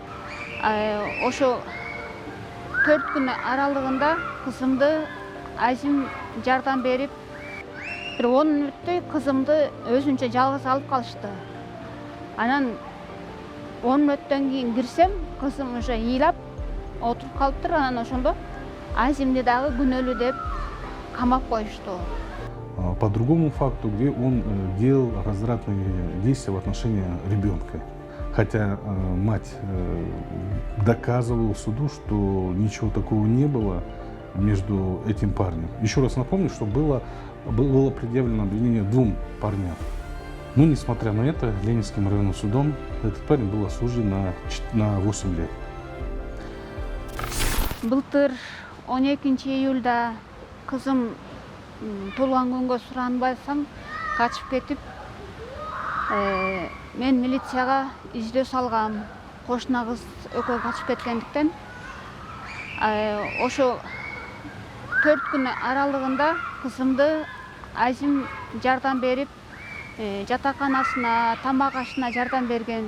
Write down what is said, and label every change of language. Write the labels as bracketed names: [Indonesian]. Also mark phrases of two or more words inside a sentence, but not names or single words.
[Kyrgyz] Ошо 4 күн аралыгында кызымды ажым жардам берип, бир 10 мүнөттөй кызымды өзүнчө жалгыз алып калышты. Анан 10 мүнөттөн кийин кирсем, кызым уже ыйлап отуруп калыптыр. Анан ошондо ажымды дагы күнөөлүү деп камап коюшту. [Russian] По другому факту, где он делал развратные действия в отношении ребенка. Хотя мать доказывала суду, что ничего такого не было между этим парнем. Еще раз напомню, что было предъявлено обвинение 2 парням. Но несмотря на это, Ленинским районным судом этот парень был осужден на 8 лет. [Kyrgyz] Былтыр 12 июлда кызым туулган күнгө суранбасам качып кетип, мен милицияга издөө салгам. Кошуна кыз экөө качып кеткендиктен, ошо 4 күн аралыгында кызымды ажым жардам берип, жатаканасына, тамак ашына жардам берген.